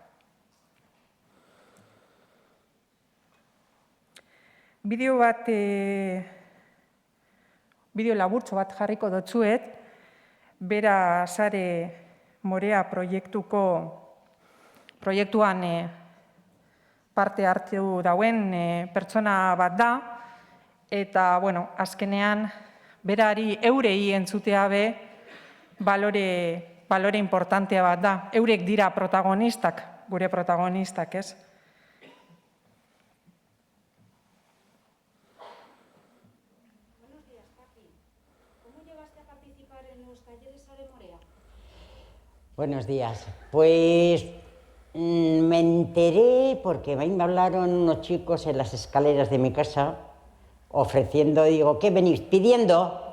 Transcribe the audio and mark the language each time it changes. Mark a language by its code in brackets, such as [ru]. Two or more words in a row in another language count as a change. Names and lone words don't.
[eu] Bideo laburtxo bat jarriko dotzuet, bera sare morea proiektuan parte hartu dauen pertsona bat da, eta, azkenean, berari eurei entzutea be, balore importantea bat da. Eurek dira protagonistak, gure protagonistak, ez? [es] Buenos días, Paqui. ¿Cómo llegaste a participar en los talleres Sare Morea? Buenos días. Pues me enteré porque me hablaron unos chicos en las escaleras de mi casa ofreciendo, digo, ¿qué venís pidiendo?